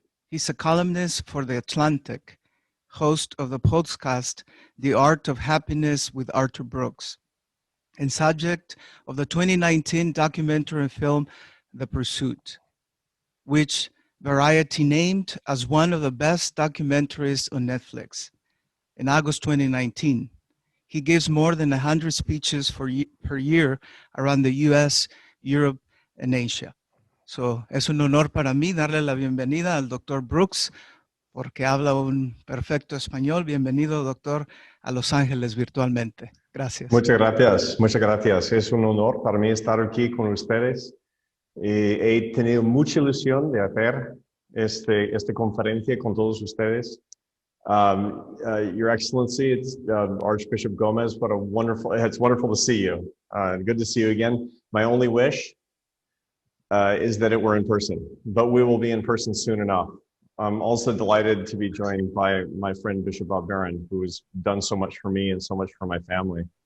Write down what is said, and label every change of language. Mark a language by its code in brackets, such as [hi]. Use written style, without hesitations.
[en] He's a columnist for The Atlantic, host of the podcast, The Art of Happiness with Arthur Brooks, and subject of the 2019 documentary film, The Pursuit, which Variety named as one of the best documentaries on Netflix. In August 2019, he gives more than 100 speeches per year around the US, Europe, and Asia. [es] So, es un honor para mí darle la bienvenida al Dr. Brooks, porque habla un perfecto español. Bienvenido, doctor, a Los Ángeles virtualmente. Gracias. Muchas gracias, muchas gracias. Es un honor para mí estar aquí con ustedes. He tenido mucha ilusión de hacer esta conferencia con todos ustedes. [en] Your Excellency, it's Archbishop Gomez. It's wonderful to see you. Good to see you again. My only wish is that it were in person, but we will be in person soon enough. I'm also delighted to be joined by my friend Bishop Bob Barron, who has done so much for me and so much for my family.